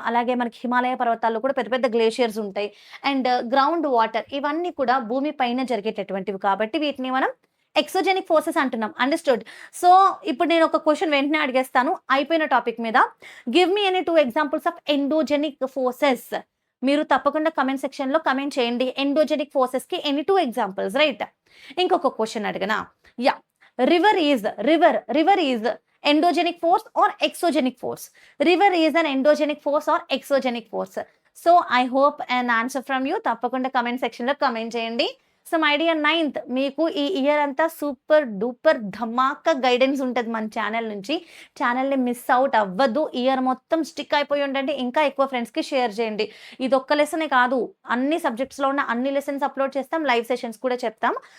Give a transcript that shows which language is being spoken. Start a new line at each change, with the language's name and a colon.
Telugu: అలాగే మనకి హిమాలయ పర్వతాల్లో కూడా పెద్ద పెద్ద గ్లేషియర్స్ ఉంటాయి. అండ్ గ్రౌండ్ వాటర్, ఇవన్నీ కూడా భూమి పైన జరిగేటటువంటివి కాబట్టి వీటిని మనం ఎక్సోజెనిక్ ఫోర్సెస్ అంటున్నాం. అండర్‌స్టూడ్. సో ఇప్పుడు నేను ఒక క్వెషన్ వెంటనే అడిగేస్తాను అయిపోయిన టాపిక్ మీద.
English: Give me any 2 examples of endogenic forces.
Telugu: మీరు తప్పకుండా కమెంట్ సెక్షన్లో కమెంట్ చేయండి. Endogenic ఫోర్సెస్కి
English: Any 2 examples, right?
Telugu: ఇంకొక క్వశ్చన్ అడగనా?
English: Yeah, river is endogenic force or exogenic force? River is an endogenic force or exogenic force? So I hope an answer from you.
Telugu: తప్పకుండా comment సెక్షన్లో comment చేయండి. So my dear ninth, మీకు ఈ year అంతా super duper ధమాకా guidance ఉంటుంది మన channel నుంచి. ఛానల్ని మిస్ అవుట్ అవ్వద్దు. ఇయర్ మొత్తం స్టిక్ అయిపోయి ఉండండి. ఇంకా ఎక్కువ ఫ్రెండ్స్కి షేర్ చేయండి. ఇది ఒక్క లెసనే కాదు, అన్ని సబ్జెక్ట్స్లో ఉన్న అన్ని లెసన్స్ అప్లోడ్ చేస్తాం, లైవ్ సెషన్స్ కూడా చెప్తాం.